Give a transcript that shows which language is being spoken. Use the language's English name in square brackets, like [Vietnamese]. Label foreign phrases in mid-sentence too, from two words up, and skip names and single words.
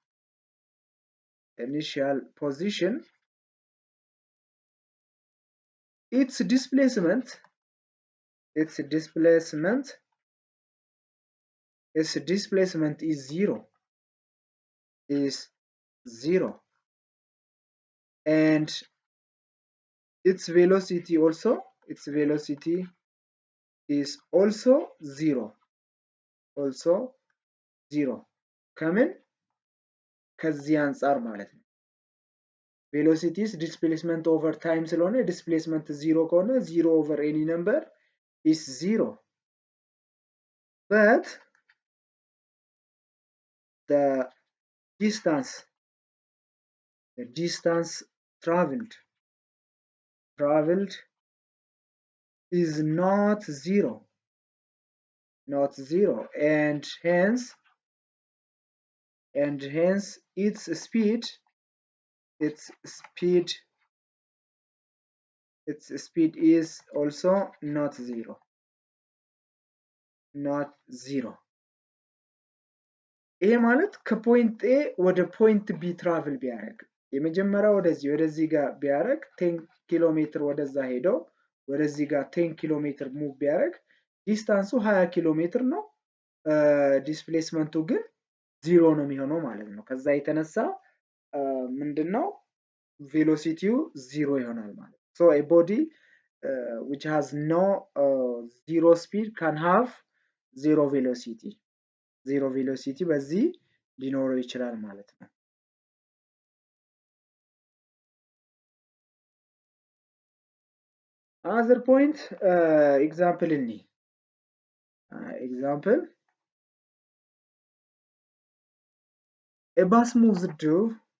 [English] its displacement is zero, and its velocity is also zero. [Amharic] ከምን? ከዚህ አንፃር ማለት ነው። [English] velocities displacement over time [Amharic] ስለሆነ displacement ዚሮ ከሆነ [English] 0 over any number is 0, but the distance traveled is not zero, and hence and hence its speed is also not zero. [Amharic] ይሄ ማለት ከፖይንት ኤ ወደ ፖይንት ቢ ትራቭል ቢያደርግ የመጀመሪያ ወደዚህ ጋር ቢያደርግ 10 ኪሎ ሜትር ወደዛ ሄዶ ወደዚህ ጋር 10 ኪሎ ሜትር ሙቭ ቢያደርግ ዲስታንሱ 20 ኪሎ ሜትር ነው። ዲስፕሌስመንቱ ግን ዚሮ ነው የሚሆነው ማለት ነው። ከዛ የተነሳ ምንድነው ቬሎሲቲው ዚሮ ይሆናል ማለት ነው። [English] So a body which has no zero speed can have zero velocity. zero velocity [Amharic] በዚህ ሊኖረው ይችላል ማለት ነው። [English] Another point, example in example, a bus moves due